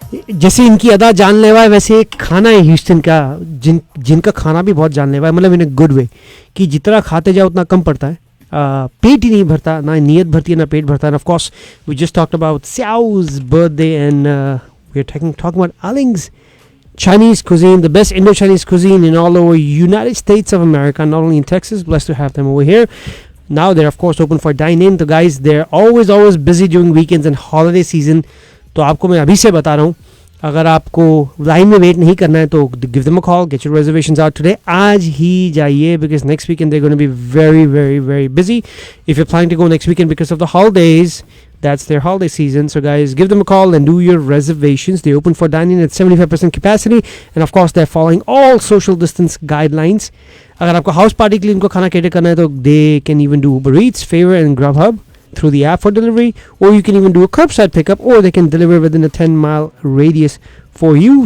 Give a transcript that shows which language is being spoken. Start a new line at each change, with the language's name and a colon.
Hindi: जैसे इनकी अदा जानलेवा है वैसे एक खाना है ह्यूस्टन का जिनका खाना भी बहुत जानलेवा है, मतलब
English: in a good way
Hindi: कि जितना खाते जाओ उतना कम पड़ता है. पेट ही नहीं भरता, ना नीयत भरती है ना पेट भरता है.
English: Of course we just talked about Xiao's birthday and we are talking about Arling's Chinese cuisine, the best Indo-Chinese cuisine in all over United States of America, not only in Texas. Blessed to have them over here. Now they're of course open for dine-in. The guys, they're always busy during weekends and holiday season.
Hindi: तो आपको मैं अभी से बता रहा हूँ, अगर आपको लाइन में वेट नहीं करना है तो
English: Give them a call, get your reservations out today.
Hindi: आज ही जाइए
English: Because next weekend they gonna be very very very busy. If you planning to go next weekend because of the holidays, That's their holiday season. So guys, give them a call and do your reservations. They open for dining at 75% capacity, and of course they're following all social distance guidelines.
Hindi: अगर आपको house party के लिए उनको खाना cater करना है तो
English: they can even do Uber Eats, Favor and Grubhub through the app for delivery, or you can even do a curbside pickup, or they can deliver within a 10-mile radius for you.